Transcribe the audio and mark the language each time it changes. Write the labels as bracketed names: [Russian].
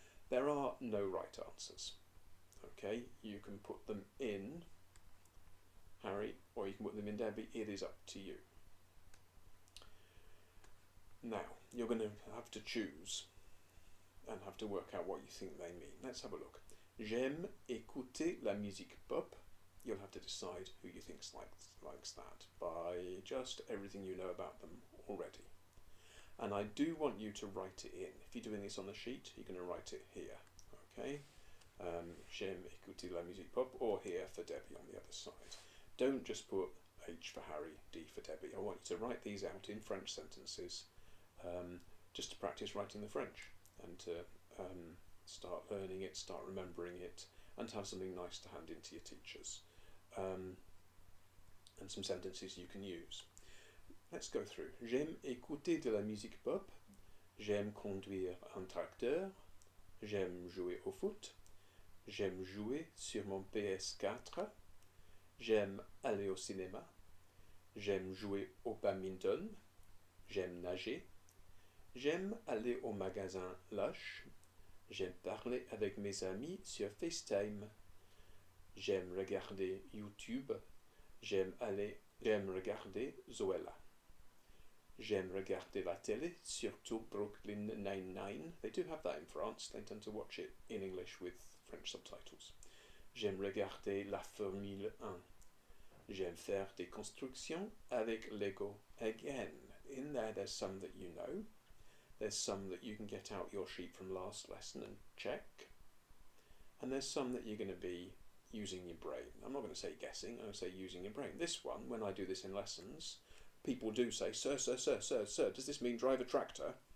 [English] There are no right answers. Okay, you can put them in Harry or you can put them in Debbie. It is up to you. Now, you're going to have to choose and have to work out what you think they mean. Let's have a look. [French] J'aime écouter la musique pop. [English] You'll have to decide who you think likes that by just everything you know about them already. And I do want you to write it in. If you're doing this on the sheet, you're going to write it here. Okay? [French] J'aime écouter la musique pop, [English] or here for Debbie on the other side. Don't just put H for Harry, D for Debbie. I want you to write these out in French sentences just to practice writing the French and to start learning it, start remembering it, and to have something nice to hand in to your teachers. And some sentences you can use. Let's go through. [French] J'aime écouter de la musique pop. J'aime conduire un tracteur. J'aime jouer au foot. J'aime jouer sur mon PS4. J'aime aller au cinéma. J'aime jouer au badminton. J'aime nager. J'aime aller au magasin Lush. J'aime parler avec mes amis sur FaceTime. J'aime regarder YouTube. J'aime regarder Zoella. J'aime regarder la télé, surtout Brooklyn Nine-Nine. [English] They do have that in France. They tend to watch it in English with French subtitles. [French] J'aime regarder la Formule 1. J'aime faire des constructions avec Lego. [English] Again, in there there's some that you know. There's some that you can get out your sheet from last lesson and check. And there's some that you're going to be using your brain. I'm not going to say guessing, I'm going to say using your brain. This one, when I do this in lessons, people do say, sir, does this mean drive a tractor?